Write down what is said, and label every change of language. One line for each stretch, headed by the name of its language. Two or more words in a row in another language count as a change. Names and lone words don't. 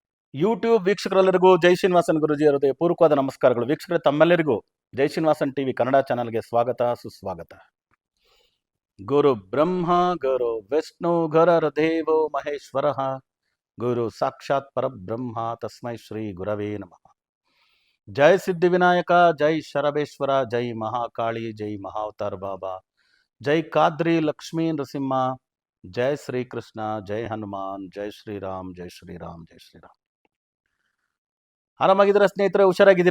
Kannada: ಯೂಟ್ಯೂಬ್ ವೀಕ್ಷಕರೆಲ್ಲರಿಗೂ ಜೈ ಶ್ರೀನಿವಾಸನ್ ಗುರುಜಿ ಹೃದಯ ಪೂರ್ವಕವಾದ ನಮಸ್ಕಾರಗಳು. ವೀಕ್ಷಕರೇ, ತಮ್ಮೆಲ್ಲರಿಗೂ ಜೈ ಶ್ರೀನಿವಾಸನ್ ಟಿವಿ ಕನ್ನಡ ಚಾನಲ್ಗೆ ಸ್ವಾಗತ ಸುಸ್ವಾಗತ.
Sanskrit: ಗುರು ಬ್ರಹ್ಮ ಗುರು ವಿಷ್ಣು ಗುರರ್ದೇವೋ ಮಹೇಶ್ವರ, ಗುರು ಸಾಕ್ಷಾತ್ ಪರಬ್ರಹ್ಮ ತಸ್ಮೈ ಶ್ರೀ ಗುರವೇ ನಮಃ.
Kannada: ಜೈ ಸಿದ್ಧಿವಿನಾಯಕ, ಜೈ ಶರಬೇಶ್ವರ, ಜೈ ಮಹಾಕಾಳಿ, ಜೈ ಮಹಾವತಾರ್ ಬಾಬಾ, ಜೈ ಕಾದ್ರಿ ಲಕ್ಷ್ಮೀ ನರಸಿಂಹ, ಜೈ ಶ್ರೀಕೃಷ್ಣ, ಜೈ ಹನುಮಾನ್, ಜೈ ಶ್ರೀರಾಮ್, ಜೈ ಶ್ರೀರಾಮ್, ಜೈ ಶ್ರೀರಾಮ್. ಆರಾಮಾಗಿದ್ದೀರಾ ಸ್ನೇಹಿತರೆ? ಹುಷಾರಾಗಿದ್ದೀರಾ?